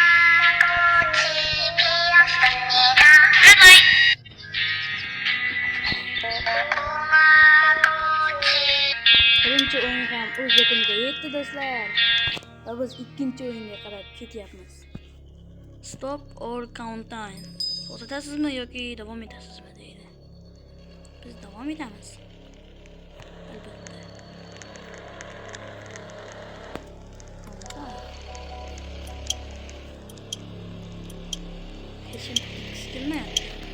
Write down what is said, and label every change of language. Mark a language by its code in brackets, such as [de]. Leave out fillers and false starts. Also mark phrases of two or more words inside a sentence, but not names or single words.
[uz] Birinchi o'yin ham o'z yakuniga yetdi do'stlar. Va biz ikkinchi o'yinga qarab ketyapmiz. [en] Stop or count time. [uz] To'xtatasizmi yoki davom etasizmi deydi. Biz davom etamiz. Albatta. Hechim kelmayapti.